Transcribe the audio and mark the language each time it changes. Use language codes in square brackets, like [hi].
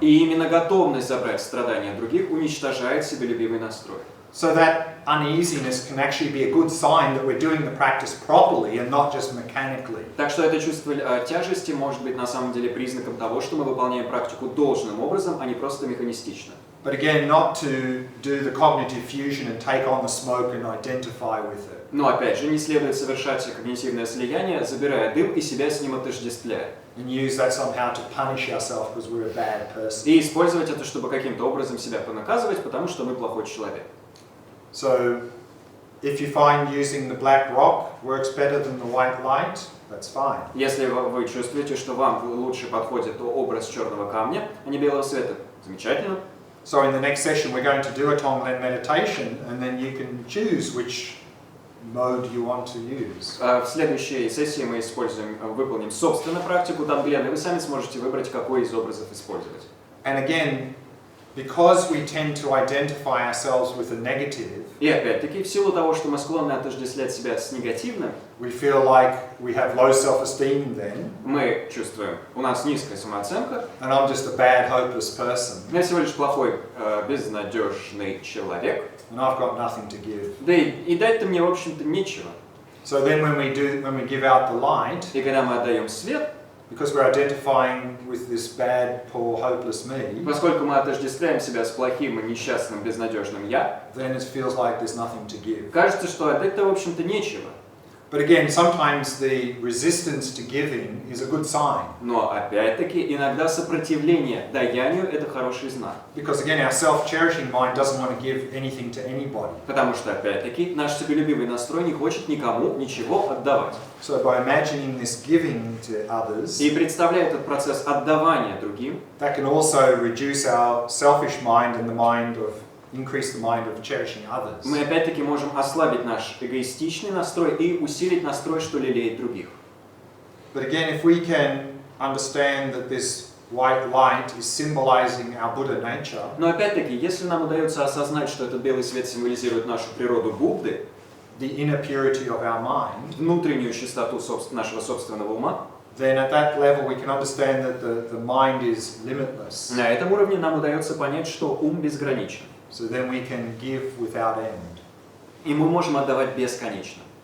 [ru] И именно готовность забрать страдания других уничтожает себелюбивый настрой. [en] So that uneasiness can actually be a good sign that we're doing the practice properly and not just mechanically. [ru] Так что это чувство тяжести может быть на самом деле признаком того, что мы выполняем практику должным образом, а не просто механистично. [en] But again, not to do the cognitive fusion and take on the smoke and identify with it. [ru] Но опять же, не следует совершать когнитивное слияние, забирая дым и себя с ним отождествляя. [en] And use that somehow to punish ourselves because we're a bad person. [ru] И использовать это, чтобы каким-то образом себя понаказывать, потому что мы плохой человек. [en] So, if you find using the black rock works better than the white light, that's fine. [ru] Если вы чувствуете, что вам лучше подходит образ черного камня, а не белого света, замечательно. [en] So in the next session we're going to do a Tonglen meditation and then you can choose which mode you want to use. [ru] В следующей сессии мы выполним собственную практику Тонглена, и вы сами сможете выбрать, какой из образов использовать. [en] And again, because we tend to identify ourselves with the negative, [ru] И опять-таки, в силу того, что мы склонны отождествлять себя с негативным, [en] we feel like we have low self-esteem then, [ru] мы чувствуем, у нас низкая самооценка, [en] and I'm just a bad, hopeless person, [ru] я всего лишь плохой, безнадежный человек, [en] and I've got nothing to give. [ru] да и дать-то мне, в общем-то, нечего. [en] So then when we give out the light, [ru] И когда мы отдаем свет, [en] because we're identifying with this bad, poor, hopeless me, [ru] поскольку мы отождествляем себя с плохим и несчастным, безнадежным «я», [en] then it feels like there's nothing to give. [ru] кажется, что отдать-то, в общем-то, нечего. [en] But again, sometimes the resistance to giving is a good sign. [ru] Но, опять-таки, иногда сопротивление даянию – это хороший знак. [en] Because again, our self-cherishing mind doesn't want to give anything to anybody. [ru] Потому что, опять-таки, наш себелюбивый настрой не хочет никому ничего отдавать. [en] So by imagining this giving to others, [ru] И представляя этот процесс отдавания другим, [en] that can also reduce our selfish mind and the mind of increase the mind of cherishing others. [ru] мы опять-таки можем ослабить наш эгоистичный настрой и усилить настрой, что лелеет других. [en] But again, if we can understand that this white light is symbolizing our Buddha nature, [ru] Но опять-таки, если нам удается осознать, что этот белый свет символизирует нашу природу Будды, [en] the inner purity of our mind, [ru] внутреннюю чистоту нашего собственного ума, [en] then at that level we can understand that the mind is limitless. [ru] на этом уровне нам удается понять, что ум безграничен. [en] So then we can give without end. [ru] И мы можем отдавать бесконечно.